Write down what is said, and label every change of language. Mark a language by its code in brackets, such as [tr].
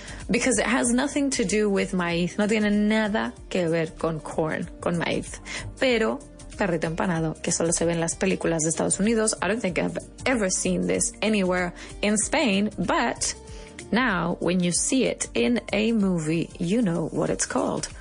[en] Because it has nothing to do with maíz. [es] No tiene nada que ver con corn, con maíz. Pero perrito empanado, que solo se ve en las películas de Estados Unidos. [en] I don't think I've ever seen this anywhere in Spain, but now when you see it in a movie, you know what it's called.